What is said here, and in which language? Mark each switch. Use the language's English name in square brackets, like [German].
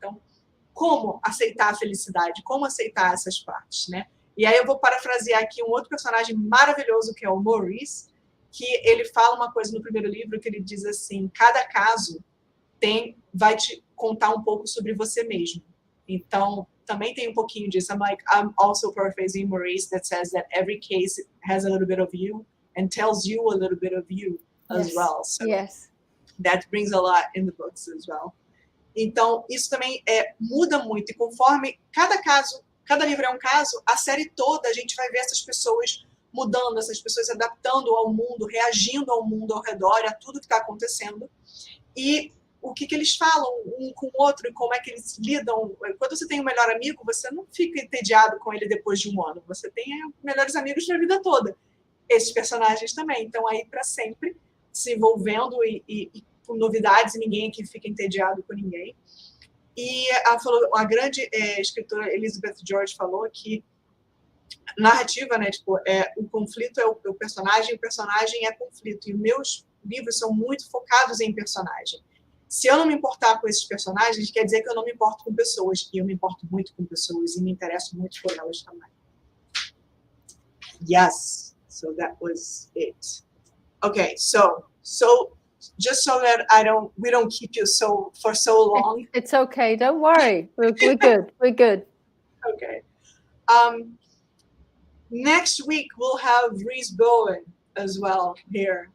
[Portuguese] Então, como aceitar a felicidade, como aceitar essas partes, né? E aí eu vou parafrasear aqui um outro personagem maravilhoso, que é o Maurice, que ele fala uma coisa no primeiro livro, que ele diz assim, cada caso vai te contar um pouco sobre você mesmo. Então, também tem um pouquinho disso. [English] I'm also paraphrasing Maurice that says that every case has a little bit of you and tells you a little bit of you as well. So that brings a lot in the books as well. [Portuguese] Então, isso também muda muito. E conforme cada livro é um caso, a série toda a gente vai ver essas pessoas mudando, essas pessoas se adaptando ao mundo, reagindo ao mundo ao redor, a tudo que está acontecendo. E o que eles falam um com o outro e como é que eles lidam. Quando você tem um melhor amigo, você não fica entediado com ele depois de um ano. Você tem melhores amigos para a vida toda. Esses personagens também estão aí para sempre, se envolvendo e com novidades, e ninguém aqui fica entediado com ninguém. E ela falou, a grande escritora Elizabeth George falou que narrativa, né, tipo, o conflito é o personagem é conflito. E meus livros são muito focados em personagem. Se eu não me importar com esses personagens, quer dizer que eu não me importo com pessoas. E eu me importo muito com pessoas e me interesso muito por elas também. [English] Yes, so that was it. Okay, so just so that we don't keep you for so long. It's okay, don't worry. We're good. We're good. Okay. Next week we'll have Reese Bowen as well here.